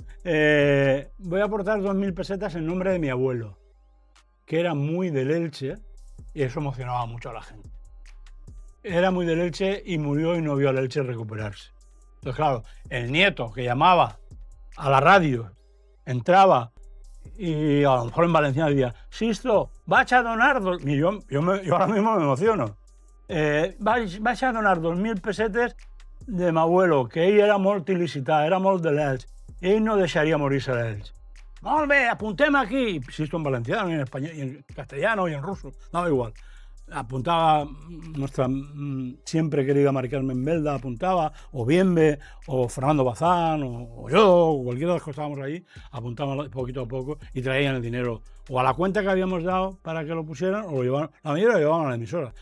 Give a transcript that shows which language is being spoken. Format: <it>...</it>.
<es>Voy a aportar 2.000 pesetas en nombre de mi abuelo, que era muy del Elche, y eso emocionaba mucho a la gente. Era muy del Elche y murió y no vio al Elche recuperarse. Entonces, claro, el nieto que llamaba a la radio, entraba y a lo mejor en valenciano decía:</es> <ca>Sisto, vas a donar...</ca> <es>Y yo ahora mismo me emociono.</es> <ca>Vas a donar 2.000 pesetes</ca> <es>de mi abuelo,</es> <ca>que ell era molt il·licitat, era molt de l'Elx. Ell no deixaria morir-se l'Elx. Molt bé, apuntem aquí.</ca> <es>Sisto en valenciano, y en español, y en castellano, y en ruso, daba igual. Apuntaba nuestra siempre querida Mari Carmen Belda, apuntaba, o Bienve, o Fernando Bazán, o yo, o cualquiera de los que estábamos allí, apuntaban poquito a poco y traían el dinero o a la cuenta que habíamos dado para que lo pusieran, o lo llevaban, la mayoría lo llevaban a la emisora.</es>